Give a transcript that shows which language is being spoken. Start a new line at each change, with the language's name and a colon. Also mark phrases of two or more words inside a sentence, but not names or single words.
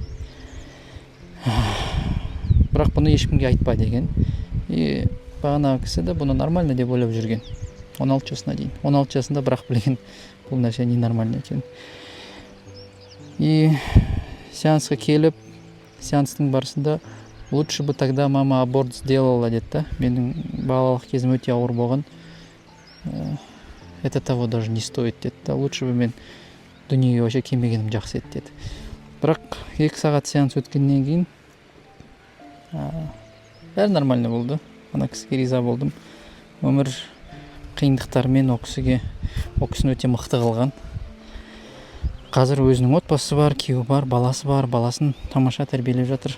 Kazakh: Бірақ бұны ешкімге айтпа деген. И бағана кісі де бұны нормально деп ойлап жүрген. 16 жасына дейін. 16 жасында бірақ білген бұл нәрсе
Russian: не нормально
Kazakh: екен.
Russian: И
Kazakh: сеансқа келіп, сеанстың барысында
Russian: лучше бы тогда мама аборт сделала деді.
Kazakh: Менің балалық кезім өте ауыр болған.
Russian: Это того даже не стоит деді. Лучше бы
Kazakh: мен дүниеге вообще келмегенім жақсы еді деді. Бірақ 2 сағат сеанс өткеннен кейін бәрі нормально болды. Ана кісіге риза болдым. Өмір қиындықтармен о кісіні өте мықты қылған. Қазір өзінің отбасы бар, күйеуі бар, баласы бар, баласын тамаша тәрбиелеп жатыр.